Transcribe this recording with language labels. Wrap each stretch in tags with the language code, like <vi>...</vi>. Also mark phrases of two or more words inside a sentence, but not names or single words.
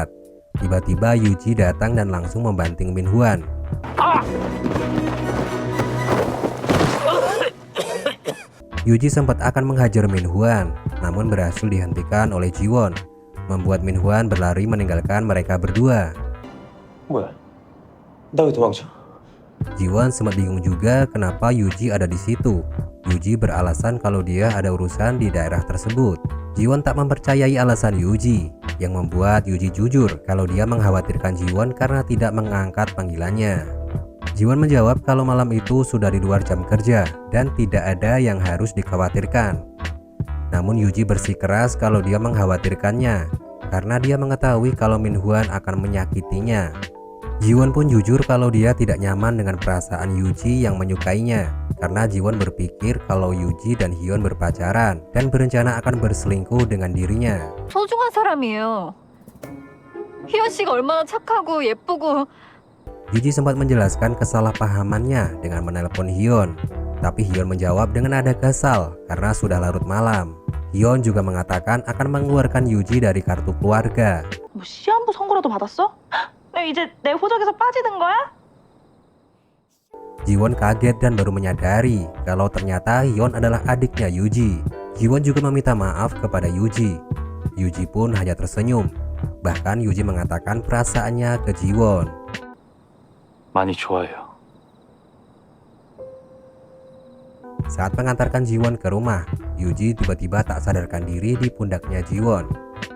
<id>Tiba-tiba Yuji datang dan langsung membanting Minhwan. Yuji sempat akan menghajar Minhwan, namun berhasil dihentikan oleh Jiwon, membuat Minhwan berlari meninggalkan mereka berdua.</id> <ko>뭐야? 나 왜 도망쳐?</ko> <id>Jiwon sempat bingung juga kenapa Yuji ada di situ. Yuji beralasan kalau dia ada urusan di daerah tersebut. Jiwon tak mempercayai alasan Yuji, yang membuat Yuji jujur kalau dia mengkhawatirkan Jiwon karena tidak mengangkat panggilannya. Jiwon menjawab kalau malam itu sudah di luar jam kerja dan tidak ada yang harus dikhawatirkan. Namun Yuji bersikeras kalau dia mengkhawatirkannya karena dia mengetahui kalau Minhwan akan menyakitinya. Jiwon pun jujur kalau dia tidak nyaman dengan perasaan Yuji yang menyukainya karena Jiwon berpikir kalau Yuji dan Hyun berpacaran dan berencana akan berselingkuh dengan dirinya.</id> <ko>소중한 사람이에요. 희연 씨가 얼마나 착하고 예쁘고.</ko> <id>Yuji sempat menjelaskan kesalahpahamannya dengan menelpon Hyun. Tapi Hyun menjawab dengan nada kesal karena sudah larut malam. Hyun juga mengatakan akan mengeluarkan Yuji dari kartu keluarga.</id> <ko>뭐 시한부 선고라도 받았어? 너 이제 내 호적에서 빠지는 거야?</ko> <id>Jiwon kaget dan baru menyadari kalau ternyata Hyun adalah adiknya Yuji. Jiwon juga meminta maaf kepada Yuji. Yuji pun hanya tersenyum. Bahkan Yuji mengatakan perasaannya ke Jiwon.</id> <ko>많이 좋아해요.</ko> <id>Saat mengantarkan Jiwon ke rumah, Yuji tiba-tiba tak sadarkan diri di pundaknya Jiwon.</id>